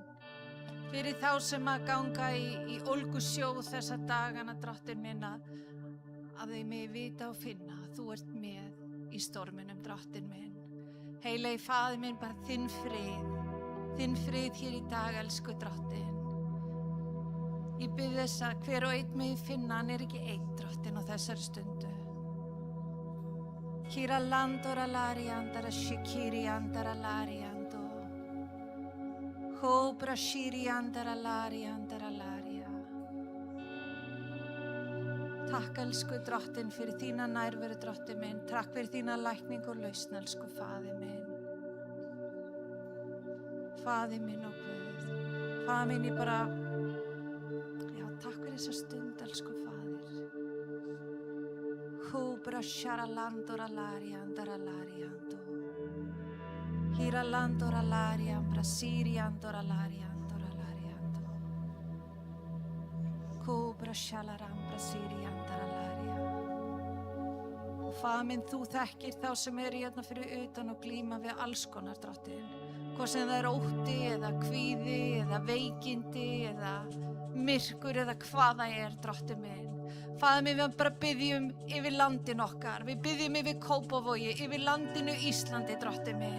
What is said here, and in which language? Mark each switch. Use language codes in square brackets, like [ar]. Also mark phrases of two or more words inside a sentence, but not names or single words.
[is] Fyrir þá sem að ganga í ólgusjó þessa dagana, drottinn minn, að þau megi vita og finna að þú ert með í storminum, drottinn minn. Heilagi Faðir minn, bara þinn frið hér í dag, elsku drottinn. Ég bið þess að hver og einn megi finna, hann ekki einn, drottinn, á þessari stundu. Kira landora lari andara shikiri andara lari ando. Hobra shiri andara lari laria. Takk, elsku drottinn, fyrir þína nærveru, drottinn minn. Takk fyrir þína lækning og lausn, elsku Faðir minn. Faðir minn og Guð. Faðir minn, ég bara, takk fyrir þessa stund, elsku Faðir. Hobra shara landora lari andara lari ando. Hira landora lari ambra siri andora lari andora lari ando. Cobra shalarambra siri andara lari. Faðir minn, þú þekkir þá sem eru hérna fyrir utan og glíma við alls konar, drottinn. Hvort sem það ótti eða kvíði eða veikindi eða myrkur eða hvað það drottinn minn. Faðir minn, við bara biðjum yfir landin okkar, við biðjum yfir Kópavogi, yfir landinu Íslandi, drottinn minn.